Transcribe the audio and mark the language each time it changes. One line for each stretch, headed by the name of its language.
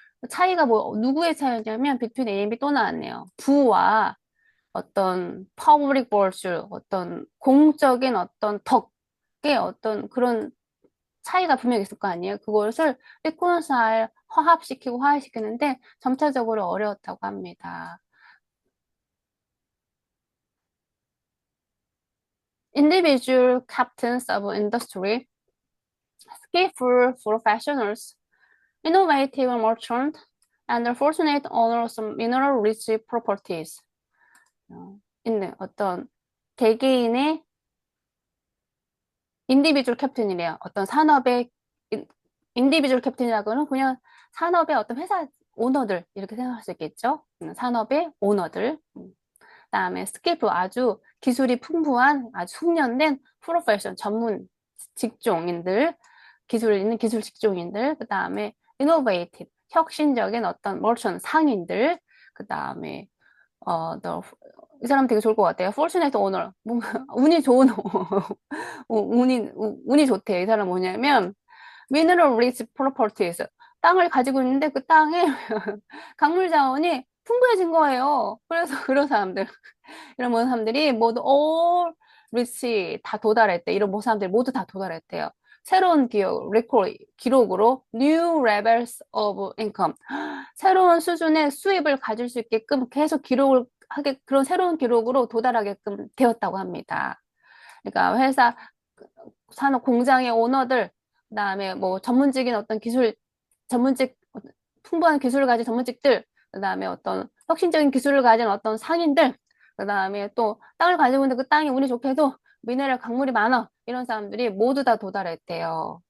Korean: 차이가 뭐 누구의 차이냐면
English: between A and B
Korean: 또 나왔네요. 부와 어떤
English: public virtue,
Korean: 어떤 공적인 어떤 덕의 어떤 그런 차이가 분명히 있을 거 아니에요. 그것을 reconcile, 화합시키고 화해시키는데 점차적으로 어려웠다고 합니다.
English: individual captains of industry, skillful professionals, innovative merchants, and the fortunate owners of mineral-rich properties.
Korean: 있는 어떤 개개인의 인디비주얼 캡틴이래요. 어떤 산업의 인디비주얼 캡틴이라고는 그냥 산업의 어떤 회사 오너들 이렇게 생각할 수 있겠죠. 산업의 오너들. 그다음에 스킬풀 아주 기술이 풍부한 아주 숙련된 프로페셔널 전문 직종인들, 기술 있는 기술 직종인들. 그다음에 이노베이티브 혁신적인 어떤 머천 상인들. 그다음에 이 사람 되게 좋을 것 같아요.
English: Fortunate owner.
Korean: 뭔가 운이 좋은 운이 좋대요. 이 사람 뭐냐면
English: mineral rich properties.
Korean: 땅을 가지고 있는데 그 땅에 강물 자원이 풍부해진 거예요. 그래서 그런 사람들, 이런 모든 사람들이 모두
English: all rich
Korean: 다 도달했대. 이런 모든 사람들이 모두 다 도달했대요. 새로운 기록으로
English: new levels of income.
Korean: 새로운 수준의 수입을 가질 수 있게끔 계속 기록을 하게 그런 새로운 기록으로 도달하게끔 되었다고 합니다. 그러니까 회사 산업 공장의 오너들, 그다음에 뭐 전문직인 어떤 전문직 풍부한 기술을 가진 전문직들, 그다음에 어떤 혁신적인 기술을 가진 어떤 상인들, 그다음에 또 땅을 가지고 있는데 그 땅이 운이 좋게도 미네랄 강물이 많아 이런 사람들이 모두 다 도달했대요.